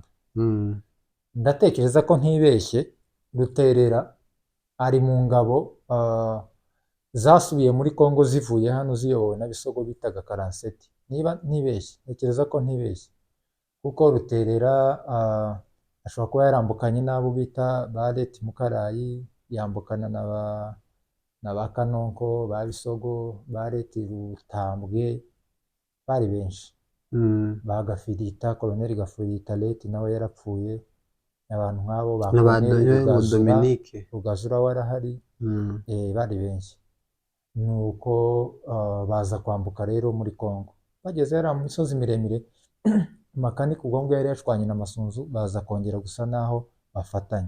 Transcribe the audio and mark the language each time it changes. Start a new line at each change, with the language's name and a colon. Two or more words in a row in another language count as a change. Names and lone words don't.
Kinyarwanda: Ndatekereza ko ntibeshye Ruterera ari mu ngabo zasubiye muri Kongo zivuye hano ziyobowe na Bisogo bitaga 47. Niba ntibeshye ntekereza ko ntibeshye. kuko Ruterera ashobora kuba yarambukanye n'abo bita ba Leti Mukarayi, yambukana na ba Kanonko, ba Bisogo, ba Leti Rutambwe, bari benshi. Ba Gafirita, Koloneli Gafirita Leti nawe yarapfuye, abantu nk'abo ba Koloneli Rugazura warahari, bari benshi. Nuko baza kwambuka rero muri Kongo, bageze hariya mu misozi miremire Makanika ubwo ngubwo yari yashwanye na Masunzu, baza kongera gusa naho bafatanye.